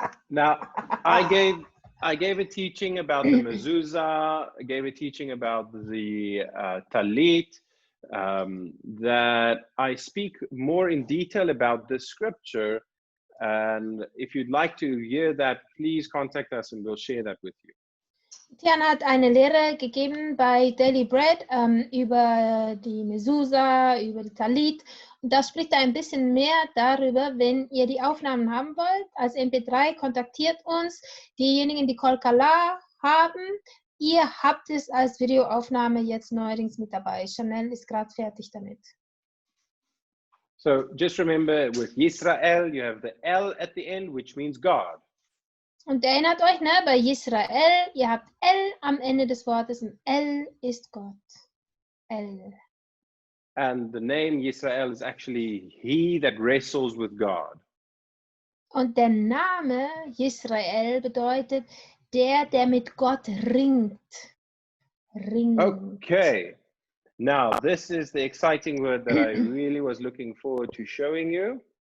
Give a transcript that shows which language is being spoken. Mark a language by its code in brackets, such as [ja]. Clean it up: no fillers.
[en] Now, I gave a teaching about the mezuzah. I gave a teaching about the talit. That I speak more in detail about this scripture. And if you'd like to hear that, please contact us and we'll share that with you. [de] Tiaan hat eine Lehre gegeben bei Daily Bread über die Mesusa, über die Talit. Und da spricht er ein bisschen mehr darüber, wenn ihr die Aufnahmen haben wollt. Als MP3 kontaktiert uns. Diejenigen, die Kolkala haben, ihr habt es als Videoaufnahme jetzt neuerdings mit dabei. Chanel ist gerade fertig damit. [en] So just remember, with Yisrael, you have the L at the end, which means God. [de] Und erinnert euch, ne, bei Israel, ihr habt L am Ende des Wortes und L ist Gott. L. [en] And the name Yisrael is actually he that wrestles with God. [de] Und der Name Israel bedeutet der mit Gott ringt. Ringt. [en] Okay. Now, this is the exciting word that I really was looking forward to showing you.